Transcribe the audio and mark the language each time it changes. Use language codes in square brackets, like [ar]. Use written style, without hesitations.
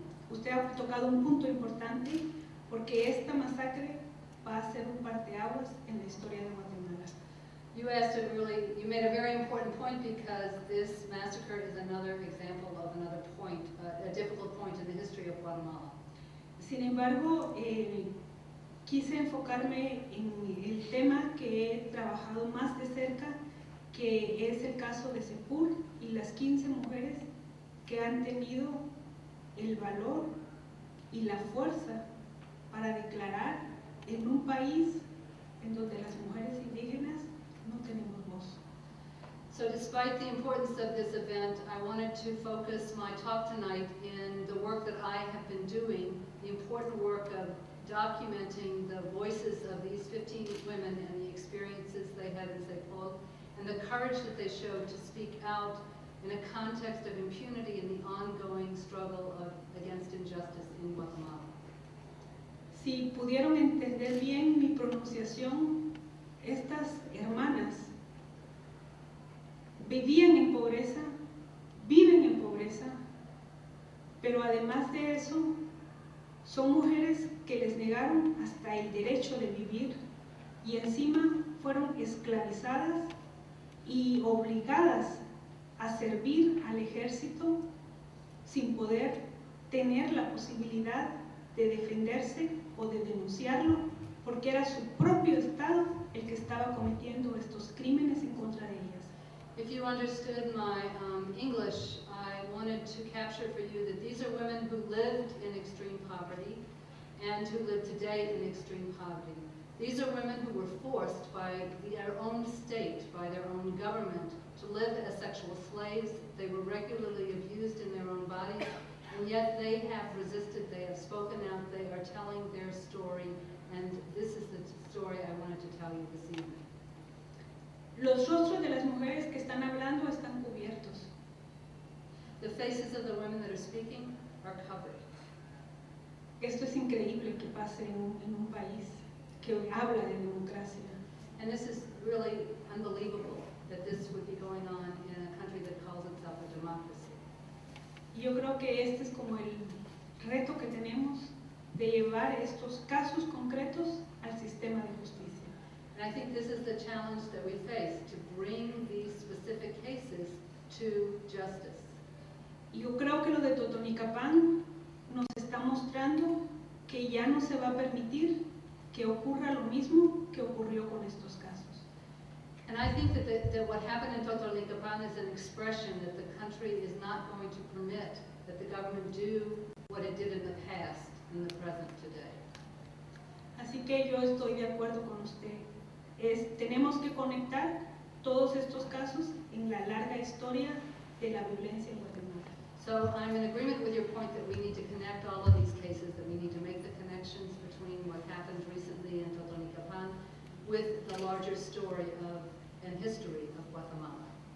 [es] Usted ha tocado un punto importante porque esta masacre va a ser un parteaguas en la historia de Guatemala. [en] You made a very important point, because this massacre is another example of another point, a difficult point in the history of Guatemala. [es] Sin embargo, quise enfocarme en el tema que he trabajado más de cerca, que es el caso de Sepur y las 15 mujeres que han tenido el valor y la fuerza para declarar en un país en donde las mujeres indígenas no tenemos voz. [en] So despite the importance of this event, I wanted to focus my talk tonight in the work that I have been doing, the important work of documenting the voices of these 15 women and the experiences they had in Sepul, and the courage that they showed to speak out in a context of impunity in the ongoing struggle against injustice in Guatemala. [es] Si pudieron entender bien mi pronunciación, estas hermanas vivían en pobreza, viven en pobreza, pero además de eso, son mujeres que les negaron hasta el derecho de vivir y encima fueron esclavizadas y obligadas a servir al ejército sin poder tener la posibilidad de defenderse o de denunciarlo, porque era su propio Estado el que estaba cometiendo estos crímenes en contra de ellas. [en] If you understood my English, I wanted to capture for you that these are women who lived in extreme poverty and who live today in extreme poverty. These are women who were forced by their own state, by their own government, to live as sexual slaves. They were regularly abused in their own bodies, And yet they have resisted, they have spoken out, they are telling their story, and this is the story I wanted to tell you this evening. [es] Los rostros de las mujeres que están hablando están cubiertos. [en] The faces of the women that are speaking are covered. [es] Esto es increíble que pase en un país que habla de democracia. [en] And this is really unbelievable that this would be going on in a country that calls itself a democracy. [es] Y yo creo que este es como el reto que tenemos de llevar estos casos concretos al sistema de justicia. [en] And I think this is the challenge that we face, to bring these specific cases to justice. [es] Y yo creo que lo de Totonicapán nos está mostrando que ya no se va a permitir que ocurra lo mismo que ocurrió con estos casos. [en] And I think that what happened in Totonicapán is an expression that the country is not going to permit that the government do what it did in the past, in the present today. [es] Así que yo estoy de acuerdo con usted. Tenemos que conectar todos estos casos en la larga historia de la violencia en Guatemala. [en] So I'm in agreement with your point that we need to connect all of these cases, that we need to make the connections between what happened recently in Totonicapán with the larger story and history of Guatemala.